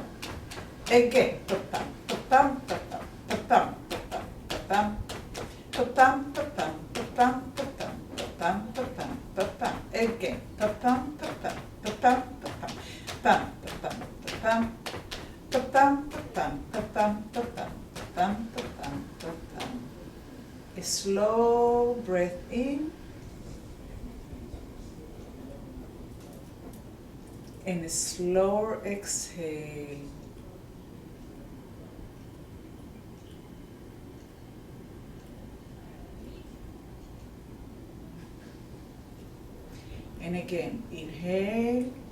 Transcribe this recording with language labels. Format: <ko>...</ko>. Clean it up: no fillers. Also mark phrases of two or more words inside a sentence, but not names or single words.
<en>Again, pa-tam, pa-tam, pa-tam, pa-tam, pa-tam, pa-tam. Pa-tam, pa-tam, pa-tam, pa-tam, pa-tam, pa-tam, pa-tam. Again, pa-tam, pa-tam, pa-tam, pa-tam, pam, pa-tam, pa-tam. Pa-tam, pa-tam, pa-tam, pa-tam, pa-tam, pa-tam, pa-tam. A slow breath in and a slower exhale. And again, inhale.</en>